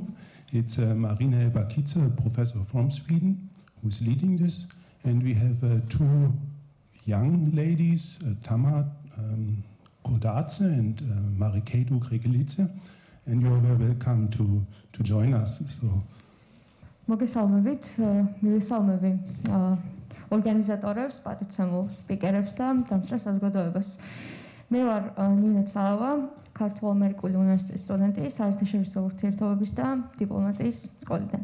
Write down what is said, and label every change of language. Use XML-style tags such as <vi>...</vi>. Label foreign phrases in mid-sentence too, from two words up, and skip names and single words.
<en>It's Marina Ebakica, a professor from Sweden, who's leading this. And we have two young ladies, Tamar Kodace and Mariketu Gregelice. And you're very welcome to join us. So.</en> <ka>მოგესალმებით, მივესალმები ორგანიზატორებს, პატივცემულ სპიკერებს და დამსწრე საზოგადოებას. მე ვარ ნინა ცალავა, ქართულ-ამერიკული უნივერსიტეტის სტუდენტი, საერთაშორისო ურთიერთობების და დიპლომატიის სკოლიდან.</ka>